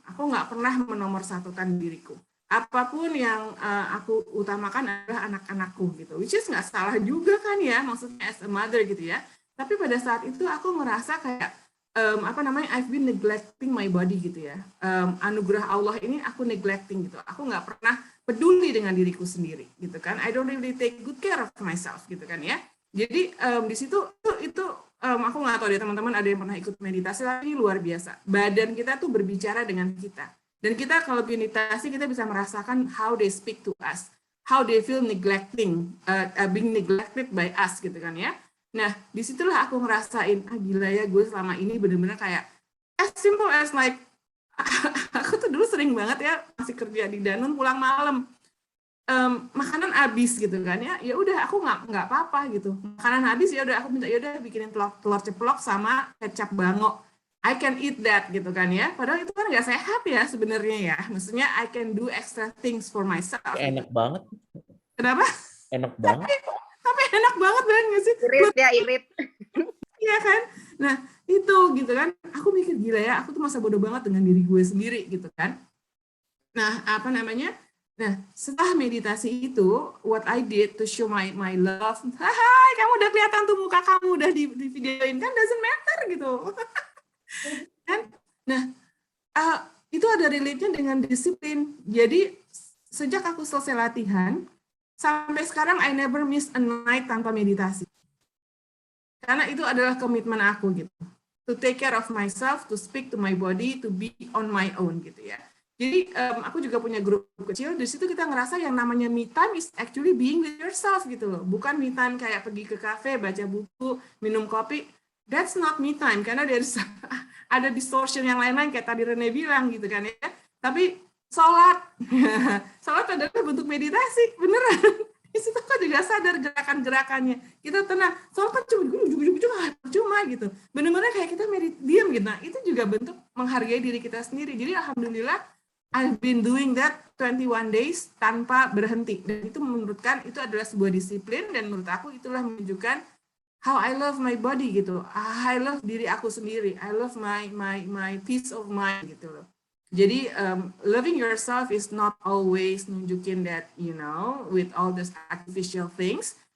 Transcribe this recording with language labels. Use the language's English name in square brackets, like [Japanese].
[Indonesian] Aku nggak pernah menomor 1-kan diriku. Apapun yang aku utamakan adalah anak-anakku gitu. Which is nggak salah juga kan ya, maksudnya [English] as a mother [Indonesian] gitu ya. Tapi pada saat itu aku ngerasa kayak [English] I've been neglecting my body [Indonesian] gitu ya. Anugerah Allah ini aku neglecting gitu. Aku nggak pernah peduli dengan diriku sendiri gitu kan. [English] I don't really take good care of myself [Indonesian] gitu kan ya. Jadi di situ itu aku nggak tahu deh teman-teman ada yang pernah ikut meditasi, tapi ini luar biasa. Badan kita tuh berbicara dengan kita. Dan kita kalau meditasi kita bisa merasakan [English] how they speak to us, how they feel being neglected by us [Indonesian] gitu kan ya. Nah, disitulah aku ngerasain, gila ya gue selama ini bener-bener kayak [English] as simple as like [Indonesian] aku tuh dulu sering banget ya masih kerja di Danone pulang malam. Makanan habis gitu kan ya udah aku nggak apa-apa gitu, makanan habis ya udah aku minta ya udah bikinin telur ceplok sama kecap bango [English] I can eat that [Indonesian] gitu kan ya. Padahal itu kan nggak sehat ya sebenarnya ya. Maksudnya [English] I can do extra things for myself. [Indonesian] Enak banget. Kenapa? Enak banget. Tapi enak banget nggak sih? Irit ya, irit. Iya kan? Nah, itu gitu kan. Aku mikir gila ya, aku tuh masa bodoh banget dengan diri gue sendiri gitu kan. Nah, apa namanya? Nah, setelah meditasi itu, [English] what I did to show my love, [Indonesian] hai, kamu udah kelihatan tuh muka kamu udah di videoin kan, [English] doesn't matter [Indonesian] gitu. Kan? Nah, itu ada relate-nya dengan disiplin. Jadi, sejak aku selesai latihan, sampai sekarang [English] I never miss a night [Indonesian] tanpa meditasi. Karena itu adalah komitmen aku gitu. [English] To take care of myself, to speak to my body, to be on my own [Indonesian] gitu ya. Jadi aku juga punya grup kecil, di situ kita ngerasa yang namanya [English] me time is actually being with yourself [Indonesian] gitu loh. Bukan me time kayak pergi ke kafe, baca buku, minum kopi. [English] That's not me time, [Indonesian] karena ada distortion yang lain-lain kayak tadi Rene bilang gitu kan ya. Tapi sholat, sholat adalah bentuk meditasi, beneran. Di situ kan juga sadar gerakan-gerakannya. Kita tenang, sholat kan cuma gitu. Bener-bener kayak kita diam gitu. Nah, itu juga bentuk menghargai diri kita sendiri. Jadi alhamdulillah, [English] I've been doing that 21 days [Indonesian] tanpa berhenti. Dan itu menurutkan itu adalah sebuah disiplin, dan menurut aku itulah menunjukkan [English] how I love my body [Indonesian] gitu. [English] I love [Indonesian] diri aku sendiri. [English] I love my peace of mind [Indonesian] gitu loh. Jadi [English] loving yourself is not always [Indonesian] nunjukin [English] that, you know, with all these artificial things.